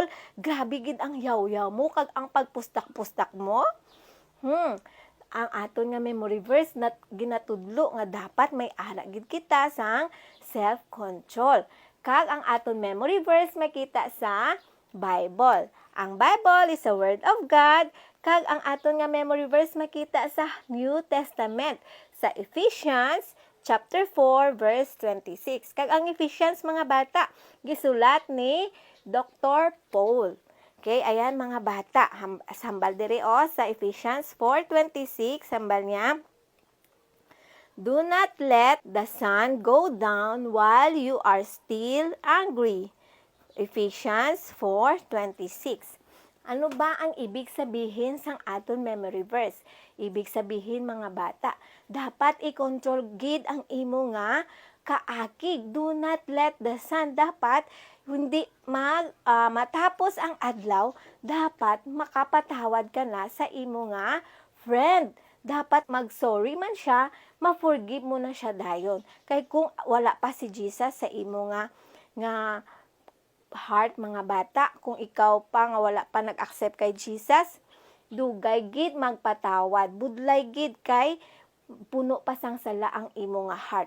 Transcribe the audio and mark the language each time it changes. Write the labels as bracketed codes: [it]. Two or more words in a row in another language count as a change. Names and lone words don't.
[hil] Grabe gid ang yaw-yaw mo kag ang pagpustak-pustak mo? Ang aton nga [en] memory verse [hil] na ginatudlo nga dapat may ara gid kita sang self-control. Kag ang aton [en] memory verse [hil] makita sa Bible. [en] Ang Bible is a word of God, [hil] kag ang aton nga [en] memory verse [hil] makita sa New Testament, sa Ephesians chapter 4 verse 26. Kag ang Ephesians mga bata, gisulat ni Dr. Paul. Okay, ayan mga bata, sambal diri sa Ephesians 4:26, sambal niya. [en] Do not let the sun go down while you are still angry. Ephesians 4:26. [tl] Ano ba ang ibig sabihin [hil] sang aton [en] memory verse? [tl] Ibig sabihin [hil] mga bata, dapat i-control gid ang imo nga kaakig. [en] Do not let the sun. [hil] Dapat hindi matapos ang adlaw, dapat makapatawad ka na sa imo nga friend. Dapat mag-sorry man siya, ma-forgive mo na siya dayon. Kay kung wala pa si Jesus sa imo nga heart mga bata, kung ikaw pa nga wala pa nag-accept kay Jesus, dugay gid magpatawad, budlay gid kay puno pa sang sala ang imo nga heart.